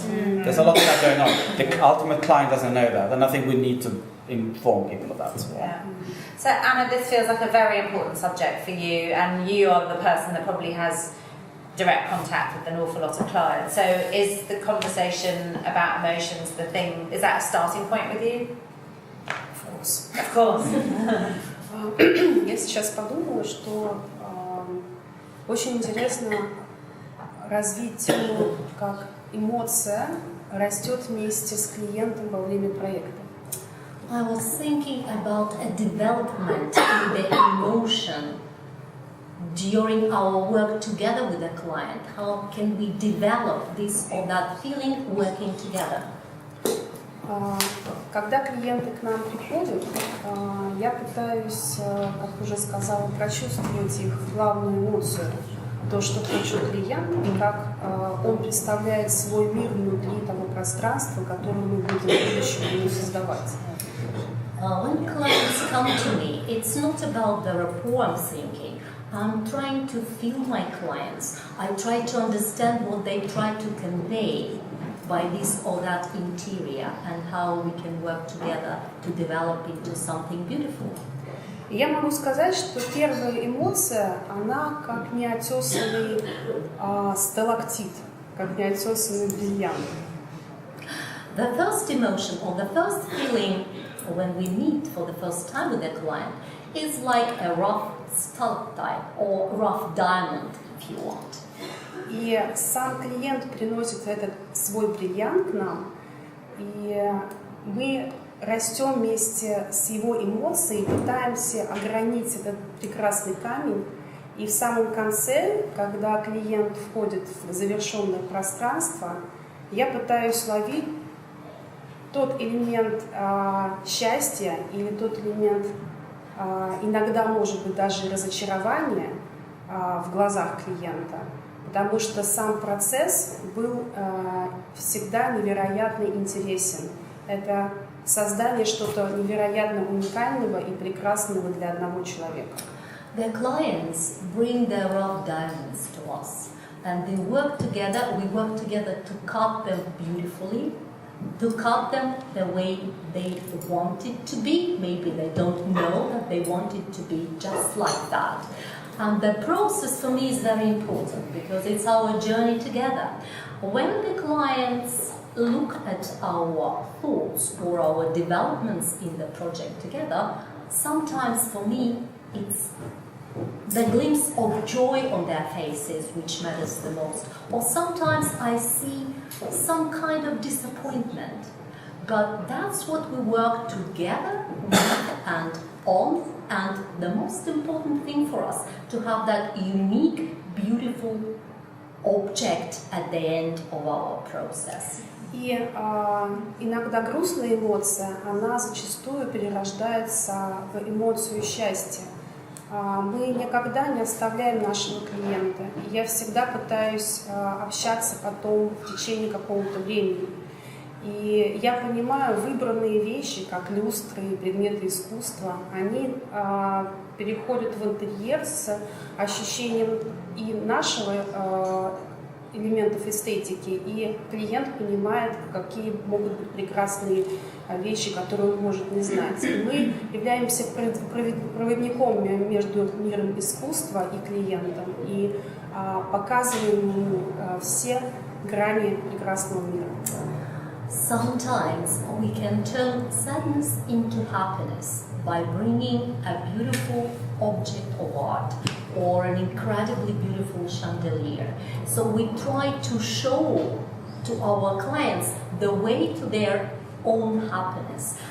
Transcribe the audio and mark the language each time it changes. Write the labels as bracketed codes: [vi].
[en] There's a lot of that going on. The ultimate client doesn't know that, and I think we need to inform people of that. So Anna, this feels like a very important subject for you, and you are the person that probably has direct contact with an awful lot of clients. So is the conversation about emotions is that a starting point with you? Of course. [ru] Я сейчас подумала, что очень интересно развить тему, как эмоция растет вместе с клиентом во время проекта. [en] I was thinking about a development in the emotion during our work together with the client. How can we develop this or that feeling working together? [ru] Когда клиенты к нам приходят, я пытаюсь, как уже сказала, прочувствовать их главную эмоцию, то, что хочет клиент, и как он представляет свой мир внутри того пространства, которое мы будем в будущем ему создавать. [en] When clients come to me, it's not about the rapport I'm thinking. I'm trying to feel my clients. I try to understand what they try to convey by this or that interior and how we can work together to develop into something beautiful. [ru] Я могу сказать, что первая эмоция, она как неотесанный сталактит, как неотесанный бриллиант. [en] The first emotion or the first feeling when we meet for the first time with a client is like a rough stalactite or rough diamond, if you want. [ru] И сам клиент приносит этот свой бриллиант к нам, и мы растем вместе с его эмоцией, пытаемся огранить этот прекрасный камень, и в самом конце, когда клиент входит в завершенное пространство, я пытаюсь ловить тот элемент счастья или тот элемент, иногда, может быть, даже разочарования в глазах клиента, потому что сам процесс был всегда невероятно интересен. Это создание что-то невероятно уникального и прекрасного для одного человека. [en] The clients bring their rough diamonds to us, and they work together. We work together to cut them beautifully, to cut them the way they want it to be. Maybe they don't know that they want it to be just like that. And the process for me is very important because it's our journey together. When the clients look at our thoughts or our developments in the project together, sometimes for me it's the glimpse of joy on their faces which matters the most. Or sometimes I see some kind of disappointment. But that's what we work together with and on, and the most important thing for us, to have that unique, beautiful object at the end of our process. [ru] И иногда грустная эмоция, она зачастую перерождается в эмоцию счастья. Мы никогда не оставляем нашего клиента. Я всегда пытаюсь общаться потом в течение какого-то времени. И я понимаю, выбранные вещи, как люстры и предметы искусства, они переходят в интерьер с ощущением и нашего элементов эстетики, и клиент понимает, какие могут быть прекрасные вещи, которые он может не знать. И мы являемся проводником между миром искусства и клиентом, и показываем ему все грани прекрасного мира. [en] Sometimes we can turn sadness into happiness by bringing a beautiful object of art or an incredibly beautiful chandelier. So we try to show to our clients the way to their own happiness.